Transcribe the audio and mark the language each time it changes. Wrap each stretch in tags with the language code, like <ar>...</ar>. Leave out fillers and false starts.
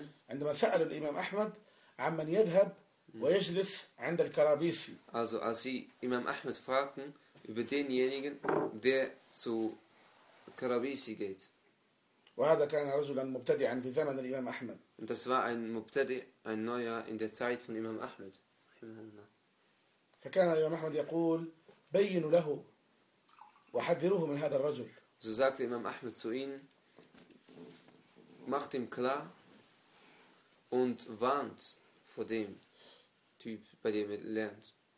<ar>عندما سأل الإمام أحمد عن من يذهب ويجلس عند الكرابيسي.</ar> <de>Also als sie Imam Ahmed fragten über denjenigen, der zu Karabisi geht.</de> <ar>وهذا كان رجلا مبتدعا في زمن الإمام أحمد.</ar> <de>Und das war ein مبتدع, ein neuer in der Zeit von Imam Ahmed.</de> <ar>فكان الإمام أحمد يقول بين له وحذروه من هذا الرجل.</ar> <de>So sagte Imam Ahmed zu ihnen. Macht ihm klar und warnt vor dem Typ, bei dem er lernt.</de>